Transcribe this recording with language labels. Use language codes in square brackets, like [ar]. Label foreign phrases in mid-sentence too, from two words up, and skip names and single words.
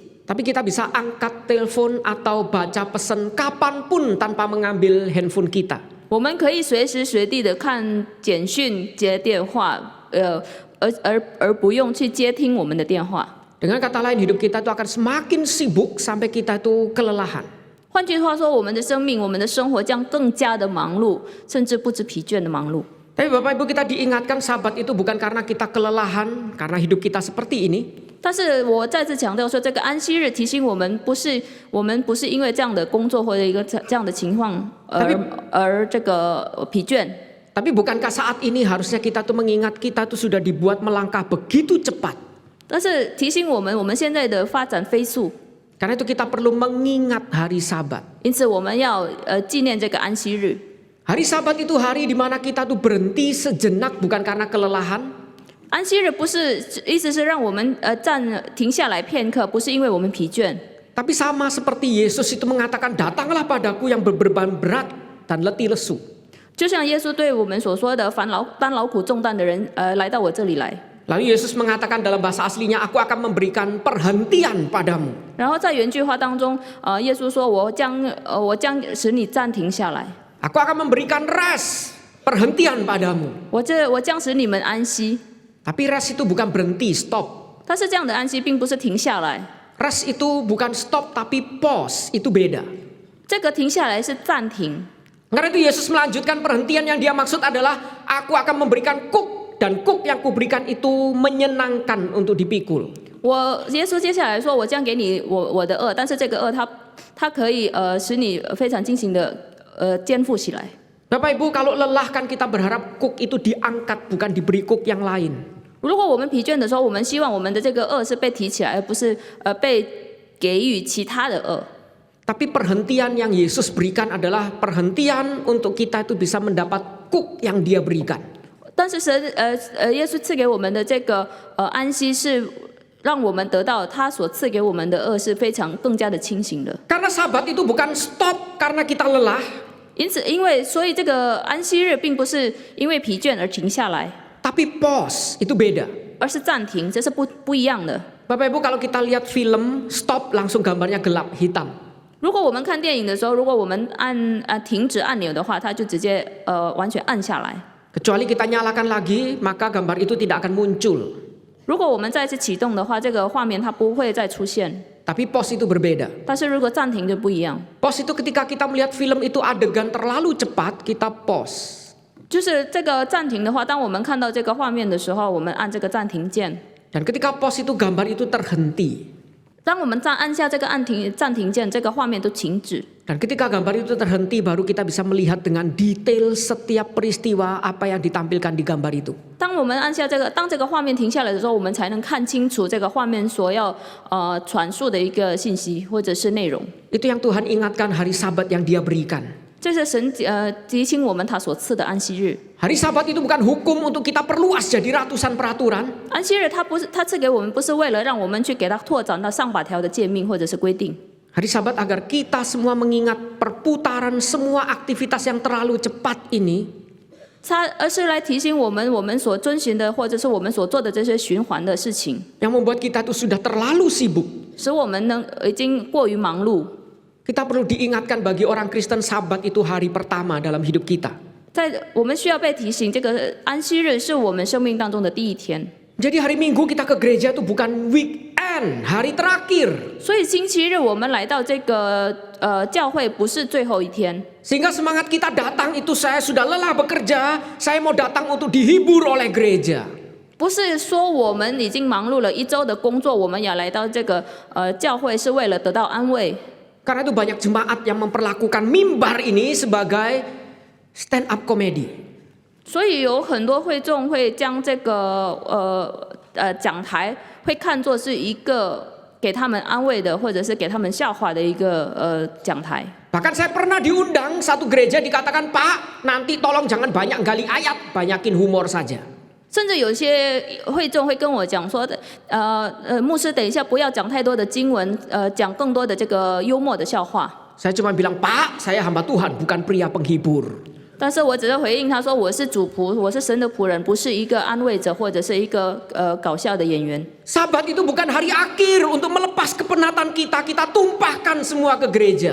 [id] tapi kita bisa angkat telepon atau baca pesan kapanpun tanpa mengambil handphone kita. [zh] 我们可以随时随地的看简讯、接电话，而不用去接听我们的电话。 [id] Dengan kata lain hidup kita itu akan semakin sibuk sampai kita itu kelelahan. [zh] 换句话说，我们的生命、我们的生活将更加的忙碌，甚至不知疲倦的忙碌。 [id] Tapi Bapak Ibu kita diingatkan sahabat itu bukan karena kita kelelahan, karena hidup kita seperti ini. [zh] 但是我再次强调说，这个安息日提醒我们不是因为这样的工作或者一个这样的情况而这个疲倦。 [id] Tapi bukankah saat ini harusnya kita tuh mengingat kita tuh sudah dibuat melangkah begitu cepat. [zh] 但是提醒我们现在的发展飞速， [id] Karena itu kita perlu mengingat hari Sabat. [zh] 因此我们要纪念这个安息日。 [id] Hari Sabat itu hari di mana kita tuh berhenti sejenak bukan karena kelelahan, [zh] 安息日不是意思是让我们停下来片刻，不是因为我们疲倦， [id] tapi sama seperti Yesus itu mengatakan, datanglah padaku yang berbeban berat dan letih lesu. [zh] 就像耶稣对我们所说的，担劳苦重担的人来到我这里来。 [id] Lalu Yesus mengatakan dalam bahasa aslinya, aku akan memberikan perhentian padamu. [zh] 然后在原句话当中，耶稣说我将使你暂停下来， [id] Aku akan memberikan rest, perhentian padamu. [zh] 我将使你们安息。 [id] Tapi rest itu bukan berhenti, stop. [zh] 但是这样的安息并不是停下来， [id] Rest itu bukan stop tapi pause, itu beda. [zh] 这个停下来是暂停。 [id] Karena itu Yesus melanjutkan perhentian yang dia maksud adalah, aku akan memberikan kuk, dan kuk yang kuberikan itu menyenangkan untuk dipikul. [zh] 耶稣接下来说，我将给你我的轭，但是这个轭它可以使你非常尽情的肩负起来。 [id] Bapak Ibu, kalau lelah kan kita berharap kuk itu diangkat, bukan diberi kuk yang lain. [zh] 如果我们疲倦的时候，我们希望我们的这个轭是被提起来，而不是被给予其他的轭。 [id] Tapi perhentian yang Yesus berikan adalah perhentian untuk kita itu bisa mendapat kuk yang dia berikan. [zh] 但是耶稣赐给我们的这个安息是让我们得到他所赐给我们的轭是非常更加的清醒的。 [id] Karena Sabat itu bukan stop karena kita lelah, [zh] 所以这个安息日并不是因为疲倦而停下来， [id] tapi pause, itu beda. [zh] 而是暂停，这是不一样的。 [id] Bapak Ibu, kalau kita lihat film, stop langsung gambarnya gelap hitam. [zh] 如果我们看电影的时候，如果我们停止按钮的话，它就直接完全按下来。 [id] Kecuali kita nyalakan lagi, maka gambar itu tidak akan muncul. [zh] 如果我们再次启动的话，这个画面它不会再出现。 [id] Tapi pause itu berbeda. [zh] 但是如果暂停就不一样， [id] Pause itu ketika kita melihat film itu adegan terlalu cepat, kita pause. [zh] 就是这个暂停的话，当我们看到这个画面的时候，我们按这个暂停键。 [id] Dan ketika pause itu gambar itu terhenti. [zh] 当我们再按下这个暂停键，这个画面都停止。 [id] Dan ketika gambar itu terhenti, baru kita bisa melihat dengan detail setiap peristiwa apa yang ditampilkan di gambar itu. [zh] 当我们按下这个，当这个画面停下来的时候，我们才能看清楚这个画面所要传述的一个信息或者是内容。 [id] Itu yang Tuhan ingatkan hari Sabat yang Dia berikan. [zh] 这是神提醒我们他所赐的安息日。 [id] Hari Sabat itu bukan hukum untuk kita perluas jadi ratusan peraturan. [zh] 安息日他赐给我们不是为了让我们去给他拓展到上百条的诫命或者是规定。 [id] Hari Sabat agar kita semua mengingat perputaran semua aktivitas yang terlalu cepat ini. [zh] 而是来提醒我们所遵循的或者是我们所做的这些循环的事情， [id] Yang membuat kita itu sudah terlalu sibuk. [zh] 使我们已经过于忙碌。 [id] Kita perlu diingatkan bagi orang Kristen Sabat itu hari pertama dalam hidup kita. [zh] 我们需要被提醒，这个安息日是我们生命当中的第一天。 [id] Jadi hari Minggu kita ke gereja itu bukan weekend, hari terakhir. [zh] 所以星期日我们来到这个教会不是最后一天。 [id] Sehingga semangat kita datang itu saya sudah lelah bekerja, saya mau datang untuk dihibur oleh gereja. [zh] 不是说我们已经忙碌了一周的工作，我们要来到这个教会是为了得到安慰。 [id] Karena itu banyak jemaat yang memperlakukan mimbar ini sebagai [en] stand up comedy. [zh] 所以有很多会众会将这个讲台会看作是一个给他们安慰的，或者是给他们笑话的一个讲台。 [id] Bahkan saya pernah diundang satu gereja dikatakan, Pak, nanti tolong jangan banyak gali ayat, banyakin humor saja. [zh] 甚至有些会众会跟我讲说，牧师等一下不要讲太多的经文，讲更多的这个幽默的笑话。 [id] Saya cuma bilang, Pak, saya hamba Tuhan, bukan pria penghibur. [zh] 但是我只是回应他说，我是主仆，我是神的仆人，不是一个安慰者或者是一个搞笑的演员。 [id] Sabat itu bukan hari akhir untuk melepas kepenatan kita, kita tumpahkan semua ke gereja.